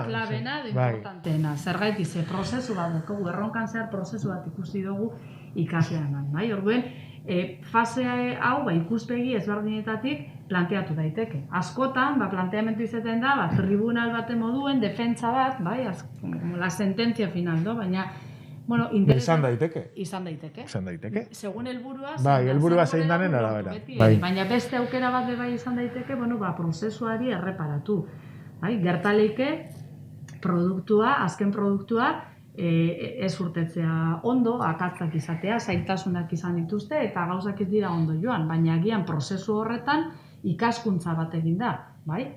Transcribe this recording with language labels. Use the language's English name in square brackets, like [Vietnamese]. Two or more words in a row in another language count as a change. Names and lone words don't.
[Basque] de importanteena. Zergaiti, ze prozesu bat dugu, erronkan zehar prozesu bat ikusi dugu ikasleanan, bai? Orduen, fase hau ikuspegi ezberdinetatik planteatu daiteke. Askotan, planteamendu izaten da, tribunal baten moduen, defentsa bat, bai? [Spanish] La sentencia final, [Basque] baina bueno, izan daiteke. Segun helburua, helburua zein danen arabera. Baina beste aukera bat bai izan daiteke, prozesuari erreparatu. Gertaleike azken produktua ez urtetzea ondo, akatzak izatea, zailtasunak izan dituzte eta gauzak ez dira ondo joan, baina agian prozesu horretan ikaskuntza bat egin da, bai?